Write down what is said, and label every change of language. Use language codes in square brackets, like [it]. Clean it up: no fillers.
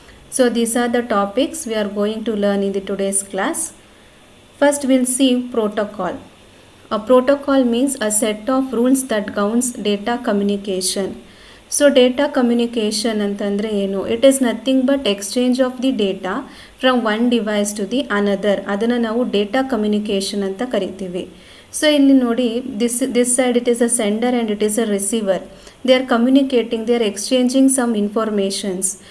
[en] So these are the topics we are going to learn in the today's class. First we'll see protocol. A protocol means a set of rules that governs data communication. So data communication [kn] ಅಂತಂದರೆ ಏನು? [en] It is nothing but exchange of the data from one device to the another. [kn] ಅದನ್ನು ನಾವು data communication ಅಂತ ಕರಿತೀವಿ. So ಇಲ್ಲಿ ನೋಡಿ, [en] this side it is a sender and it is a receiver. They are communicating, they are exchanging some informations.